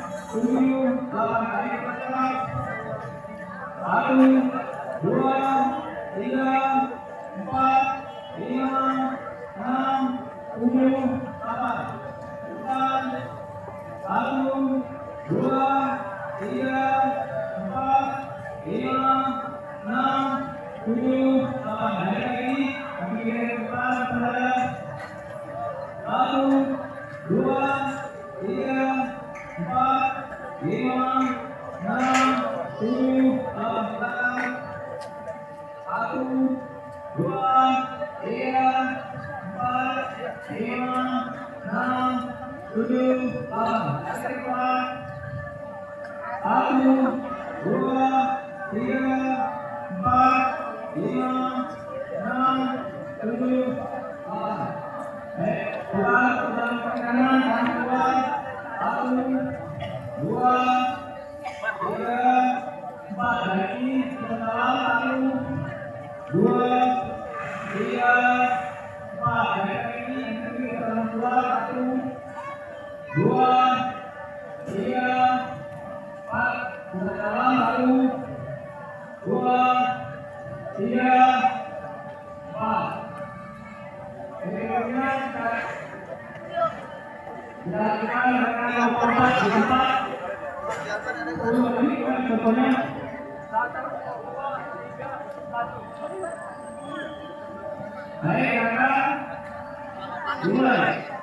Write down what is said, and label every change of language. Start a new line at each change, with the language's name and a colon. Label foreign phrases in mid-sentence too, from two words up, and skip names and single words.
Indonesian: tujuh, delapan kali percepat. Satu, dua, tiga, empat, lima, enam, tujuh, delapan. Bukan. Satu, dua, tiga, empat, lima, enam, tujuh, delapan. Naik lagi. Kaki kiri ke depan, saudara. Satu, dua, tiga, empat, lima, enam, tujuh, delapan. Satu, dua, tiga, empat, lima, enam, tujuh, delapan. Satu, dua, tiga, empat, lima, enam, tujuh, delapan. Pulang ke kanan, tangan keluar. Satu, dua, tiga, empat. Lagi ke dalam. Satu, dua, tiga, empat. Lagi ke dalam keluar. Satu, dua, tiga, empat. Ke dalam. Satu, dua, tiga, empat. Berikutnya dilakukan dengan lompat di tempat. Contohnya baik kakak, mulai.